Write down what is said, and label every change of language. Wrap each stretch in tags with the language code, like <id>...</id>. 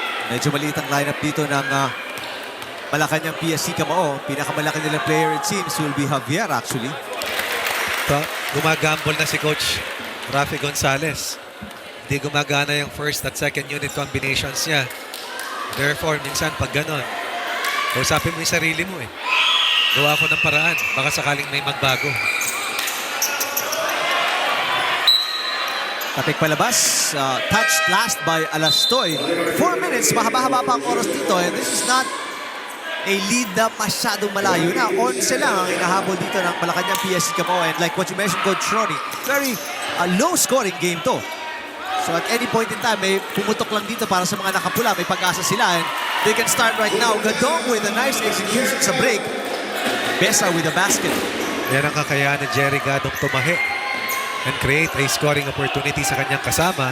<tl>Medyo maliit ang lineup dito ng Malacañang-PSC Kamao. Pinakamalaki nilang player</tl> <en>it seems will be</en> <tl>Javier actually. Gumagambol na si Coach Rafi Gonzalez. Hindi gumagana yung first at second unit combinations niya.</tl> <en>Therefore,</en> <tl>minsan pag ganon, kausapin mo yung sarili mo eh. Gawa ko ng paraan. Baka sakaling may magbago. Tapik palabas.</tl> <en>Touched last by Alastoy. 4 minutes.</en> <tl>Mahaba-haba pa ang oras dito.</tl> <en>And this is not a lead</en> <tl>na masyadong malayo na. 11 lang ang inahabol dito ng Malacañang-PSC Kamao.</tl> <en>And like what you mentioned, Coach Ronnie, very low-scoring game to. So at any point in time,</en> <tl>may pumutok lang dito para sa mga nakapula. May pag-asa sila.</tl> <en>And they can start right now. Gadong with a nice execution</en> <tl>sa</tl> <en>break. Besa with a basket.</en> <tl>Yan ang kakayahan ni Jerry Gadong tumahi</tl> <en>and create a scoring opportunity</en> <tl>sa kanyang kasama.</tl>